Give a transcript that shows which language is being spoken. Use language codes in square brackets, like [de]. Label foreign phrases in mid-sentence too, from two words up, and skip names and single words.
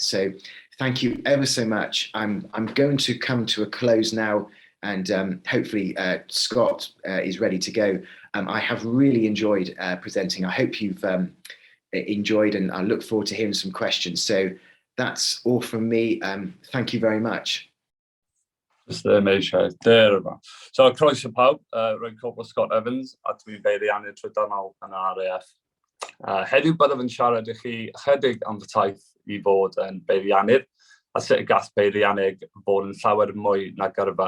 [en] So thank you ever so much. I'm going to come to a close now, and hopefully Scott is ready to go. I have really enjoyed presenting. I hope you've enjoyed, and I look forward to hearing some questions. So that's all from me. Thank you very much. [cy] Just eisiau. Der yma. So, croeso pawb, rwy'n Corporal Scott Evans, a dwi'n beiriannydd trydanol yn yr RAF. Heddiw byddaf yn siarad i chi ychydig am fy taith i fod yn beiriannydd, a sut y gall beiriannydd fod yn llawer mwy na gyrfa.